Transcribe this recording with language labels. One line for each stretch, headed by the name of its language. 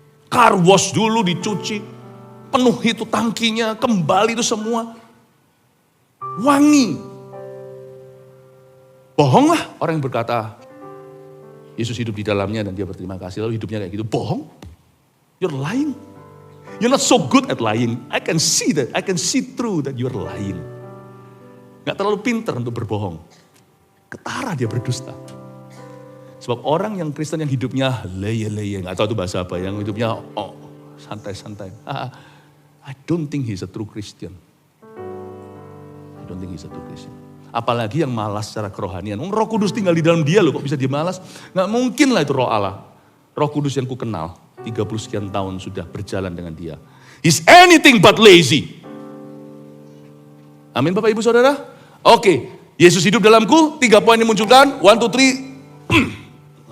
Indonesian: Car wash dulu dicuci. Penuh itu tangkinya, kembali itu semua. Wangi. Bohong lah orang yang berkata, Yesus hidup di dalamnya dan dia berterima kasih, lalu hidupnya kayak gitu. Bohong.
English: You're lying. You're not so good at lying. I can see that. I can see through that you're lying.
Indonesian: Gak terlalu pintar untuk berbohong. Ketara dia berdusta. Sebab orang yang Kristen yang hidupnya leye-leye, gak tahu itu bahasa apa, yang hidupnya santai-santai.
English: I don't think he's a true Christian. I don't think he's a true Christian.
Indonesian: Apalagi yang malas secara kerohanian. Roh Kudus tinggal di dalam dia loh, kok bisa dia malas? Gak mungkin lah itu roh Allah. Roh Kudus yang ku kenal, 30 sekian tahun sudah berjalan dengan dia.
English: He's anything but lazy.
Indonesian: Amin Bapak Ibu Saudara? Oke, Yesus hidup dalamku, 3 poin dimunculkan, 1, 2, 3.